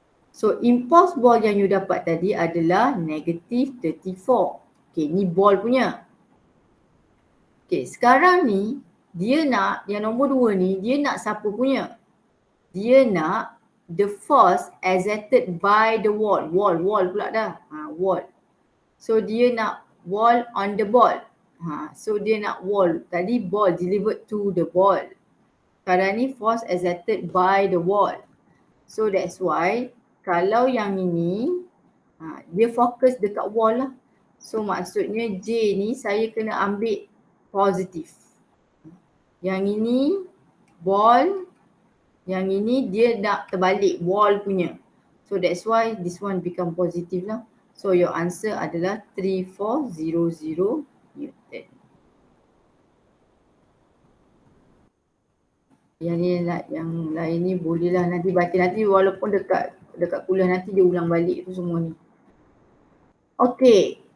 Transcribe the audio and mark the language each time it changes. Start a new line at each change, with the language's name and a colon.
Malay: So impulse ball yang you dapat tadi adalah negative 34. Okay, ni ball punya. Okay, sekarang ni dia nak, yang nombor 2 ni, dia nak siapa punya? Dia nak
English: the force exerted by the wall.
Malay: Wall pula dah. Wall. So dia nak
English: wall on the ball.
Malay: So dia nak wall.
English: Tadi ball delivered to the ball.
Malay: Sekarang ni
English: force exerted by the wall. So that's why
Malay: kalau yang ini, dia fokus dekat wall lah. So maksudnya J ni saya kena ambil positif. Yang ini ball, yang ini dia nak terbalik wall punya.
English: So that's why this one become positive lah. So your answer adalah 3400 Newton.
Malay: Yang lain ni boleh lah nanti baca nanti walaupun dekat kuliah nanti dia ulang balik tu semua ni. Okay.